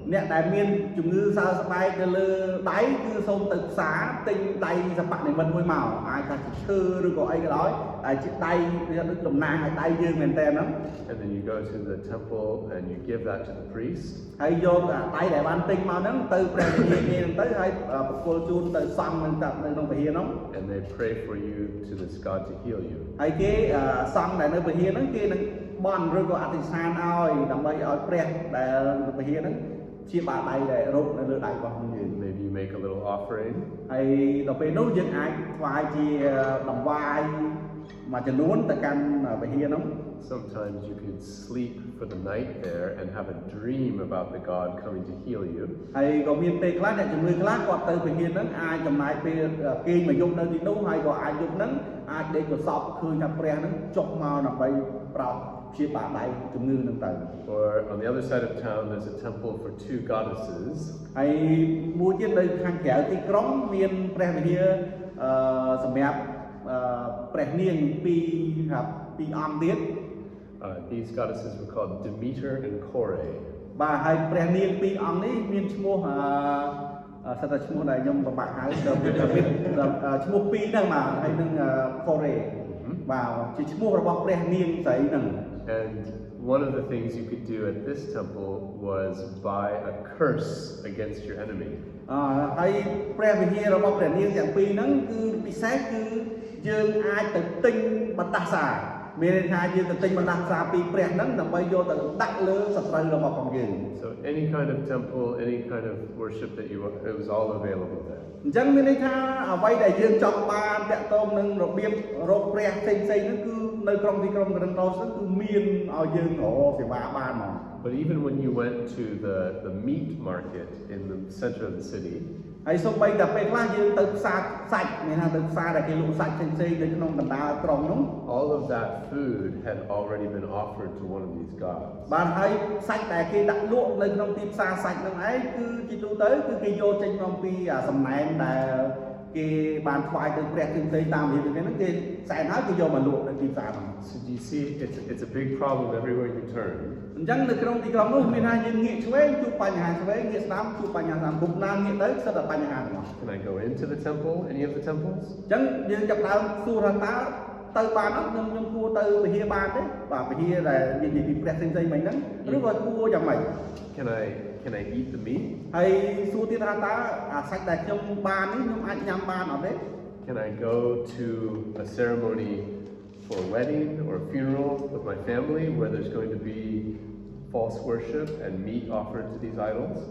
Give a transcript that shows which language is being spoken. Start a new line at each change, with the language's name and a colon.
Khmer: អ្នកដែលមានជំងឺសើស្បែកទៅលើដៃគឺសូមទៅផ្សារទិញដៃសបនិមិត្តមួយមកអាចថាឈើឬក៏អីក៏ដោយតែជាដៃវាដូចតំណាងឲ្យដៃយើងមែនតើហ្នឹង
English: And then you go to the temple and you give that to the priest.
Khmer: ហើយយកដៃដែលបានទិញមកហ្នឹងទៅព្រះវិហារនេះទៅហើយប្រគល់ជូនទៅសង្ឃនៅក្នុងវិហារហ្នឹង
English: And they pray for you to this God to heal you.
Khmer: ហើយគេសង្ឃដែលនៅវិហារហ្នឹងគេនឹងបន់ឬក៏អធិស្ឋានឲ្យដើម្បីឲ្យព្រះដែលនៅវិហារហ្នឹងជាបាដៃដែលរកនៅលើដៃរបស់យើង
English: Maybe you make a little offering.
Khmer: ហើយដល់ពេលនោះយើងអាចថ្វាយជាដង្វាយមួយចំនួនទៅកាន់វិហារហ្នឹង
English: Sometimes you could sleep for the night there and have a dream about the God coming to heal you.
Khmer: ហើយក៏មានពេលខ្លះអ្នកជំងឺខ្លះគាត់ទៅវិហារហ្នឹងអាចចំណាយពេលគេងមួយយប់នៅទីនោះហើយក៏អាចយប់ហ្នឹងអាចដេកប្រសពឃើញថាព្រះហ្នឹងចុះមកដើម្បីប្រោសព្យាបាលដៃជំងឺហ្នឹងទៅ
English: Or on the other side of town, there's a temple for 2 goddesses.
Khmer: ហើយមួយទៀតនៅខាងក្រៅទីក្រុងមានព្រះវិហារសម្រាប់ព្រះនាងពីរអង្គទៀត
English: These goddesses were called Demeter and Kore.
Khmer: បាទហើយព្រះនាងពីរអង្គនេះមានឈ្មោះសិតតែឈ្មោះដែលខ្ញុំប្របាក់ហៅទៅឈ្មោះពីរហ្នឹងបាទហើយនឹងកូរ៉េបាទជាឈ្មោះរបស់ព្រះនាងស្រីហ្នឹង
English: And one of the things you could do at this temple was buy a curse against your enemy.
Khmer: ហើយព្រះវិហាររបស់ព្រះនាងទាំងពីរហ្នឹងគឺពិសេសគឺយើងអាចទៅទិញបណ្ដាសាមានន័យថាយើងទៅទិញបណ្ដាសាពីព្រះហ្នឹងដើម្បីយកទៅដាក់លើសត្រូវរបស់ផងយើង
English: So any kind of temple, any kind of worship that you want, it was all available there.
Khmer: អញ្ចឹងមានន័យថាអ្វីដែលយើងចង់បានតាក់ទងនឹងរបៀបរកព្រះផ្សេងៗហ្នឹងគឺនៅក្នុងទីក្រុងករិនថូសហ្នឹងគឺមានឲ្យយើងរកសេវាបានហ្មង
English: But even when you went to the meat market in the center of the city,
Khmer: ហើយសូម្បីតែពេលខ្លះយើងទៅផ្សារសាច់មានថាទៅផ្សារដែលគេលក់សាច់ផ្សេងៗនៅក្នុងបណ្ដាក្រុងនោះ
English: all of that food had already been offered to one of these gods.
Khmer: បានហើយសាច់ដែលគេដាក់លក់នៅក្នុងទីផ្សារសាច់ហ្នឹងឯងគឺជាទូទៅគឺគេយកចេញមកពីសំណែនដែលគេបានថ្វាយទៅព្រះផ្សេងៗតាមវិធីហ្នឹងគេសែនហើយគេយកមកលក់នៅទីផ្សារហ្នឹង
English: So do you see, it's a big problem everywhere you turn.
Khmer: អញ្ចឹងនៅក្នុងទីក្រុងនោះមានថាយើងងាកឆ្វេងជួបបញ្ហាឆ្វេងងាកស្ដាំជួបបញ្ហាស្ដាំគ្រប់ណាងាកទៅស្ទើរតែបញ្ហាទាំងអស់
English: Can I go into the temple, any of the temples?
Khmer: អញ្ចឹងយើងចាប់ដើមសួរថាតើទៅបានអត់ខ្ញុំគួរទៅវិហារបានទេបាទវិហារដែលនិយាយពីព្រះផ្សេងៗមិញហ្នឹងឬក៏គួរយ៉ាងម៉េច
English: Can I eat the meat?
Khmer: ហើយសួរទៀតថាតើអាសាច់ដែលខ្ញុំបាននេះខ្ញុំអាចញ៉ាំបានអត់ទេ
English: Can I go to a ceremony for a wedding or a funeral with my family where there's going to be false worship and meat offered to these idols?